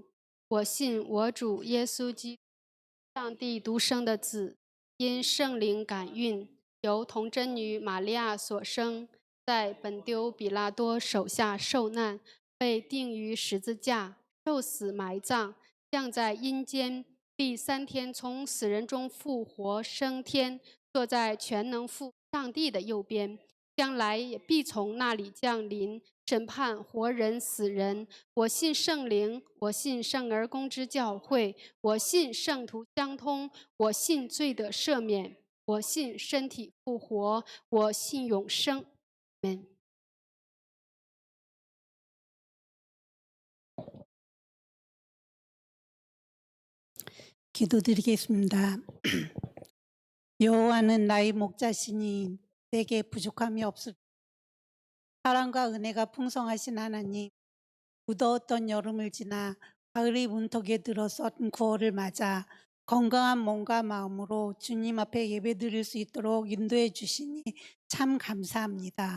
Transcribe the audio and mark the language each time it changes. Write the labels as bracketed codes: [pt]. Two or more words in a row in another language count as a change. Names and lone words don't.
[zh] 我信我主耶稣基督，上帝独生的子，因圣灵感孕，由童贞女玛利亚所生，在本丢比拉多手下受难，被钉于十字架，受死埋葬，降在阴间，第3天从死人中复活升天，坐在全能父上帝的右边，将来也必从那里降临，审判活人死人。我信圣灵，我信圣而公之教会，我信圣徒相通，我信罪得赦免，我信身体复活，我信永生。amen。 [ko] 기도드리겠습니다. 여호와는 나의 목자시니 내게 부족함이 없을. 사랑과 은혜가 풍성하신 하나님, 무더웠던 여름을 지나 가을이 문턱에 들어선 9월을 맞아 건강한 몸과 마음으로 주님 앞에 예배드릴 수 있도록 인도해 주시니 참 감사합니다.